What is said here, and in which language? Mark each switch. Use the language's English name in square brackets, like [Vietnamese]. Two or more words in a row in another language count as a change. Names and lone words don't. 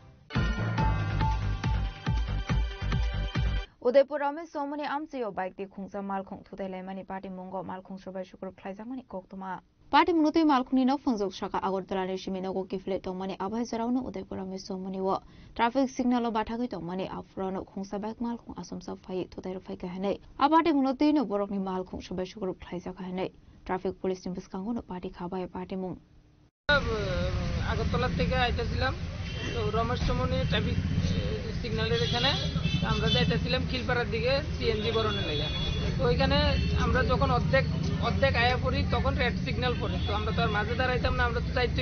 [Kok Borok] उदयपुर में सोमनी आमचियो बाइक दी खुंगजा मालखुं थुदैलायमानि पार्टी मंगो मालखुं सबाय शुक्र ख्लायजामानि कोक्तमा पार्टी मुनुतै मालखुंनि न फंजोक शाखा आगरतलानि सिमिनगो किफले तंमानि आबाय जरावनो उदयपुर में सोमनी व ट्राफिक सिग्नल बाथागै तंमानि आफुरानो खुंसा बाइक मालखुं आसमसा फाय थुदैर फायका हनै आ पार्टी मुनुतै न बरकनि मालखुं सबाय शुक्र ख्लायजाका हनै ट्राफिक पुलिस नि बिस्कांगो पार्टी खाबाय पार्टी मुं [Bangla] আগরতলা থেকে আইতেছিলাম, তো রমেশ চমনি ট্রাফিক সিগন্যালের এখানে আমরা যাইতেছিলাম খিলপাড়ার দিকে সিএনজি বরণের লেগে। তো ওইখানে আমরা যখন অর্ধেক আয়া পড়ি তখন রেড সিগন্যাল পড়ে, তো আমরা তো আর মাঝে দাঁড়াইতাম না, আমরা তো যাইতেইব।